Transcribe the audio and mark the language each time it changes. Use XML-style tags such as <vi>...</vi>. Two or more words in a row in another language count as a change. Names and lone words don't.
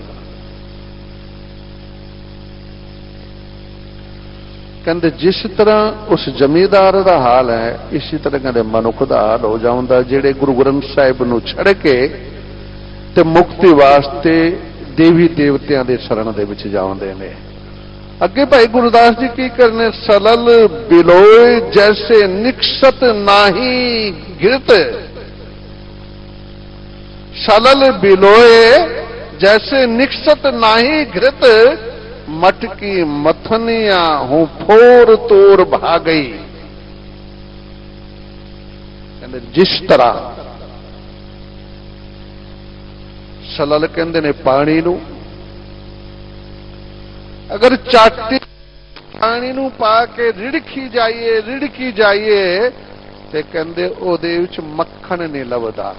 <pa>ਕਹਿੰਦੇ ਜਿਸ ਤਰ੍ਹਾਂ ਉਸ ਜ਼ਿਮੀਂਦਾਰ ਦਾ ਹਾਲ ਹੈ, ਇਸੀ ਤਰ੍ਹਾਂ ਕਹਿੰਦੇ ਮਨੁੱਖ ਦਾ ਹਾਲ ਹੋ ਜਾਉਂਦਾ ਜਿਹੜੇ ਗੁਰੂ ਗ੍ਰੰਥ ਸਾਹਿਬ ਨੂੰ ਛੱਡ ਕੇ ਤੇ ਮੁਕਤੀ ਵਾਸਤੇ ਦੇਵੀ ਦੇਵਤਿਆਂ ਦੇ ਸ਼ਰਨ ਦੇ ਵਿੱਚ ਜਾਉਂਦੇ ਨੇ। ਅੱਗੇ ਭਾਈ ਗੁਰਦਾਸ ਜੀ ਕੀ ਕਰਨੇ,</pa> <bra>सलल बिलोय जैसे निक्षत नाही गिरत, सलल बिलोए जैसे निक्षत नाही घृत, मटकी मथनिया हूं फोर तोर भागई।</bra> <pa>ਕਹਤੇ ਜਿਸ ਤਰ੍ਹਾਂ ਸਲਲ ਕਹਤੇ ਨੇ ਪਾਣੀ ਨੂੰ, ਅਗਰ ਚਾਟੀ ਪਾਣੀ ਨੂੰ ਪਾ ਕੇ ਰਿੜਕੀ ਜਾਈਏ ਤੇ ਕਹਤੇ ਓਦੇ ਵਿੱਚ ਮੱਖਣ ਨਹੀਂ ਲੱਭਦਾ।</pa>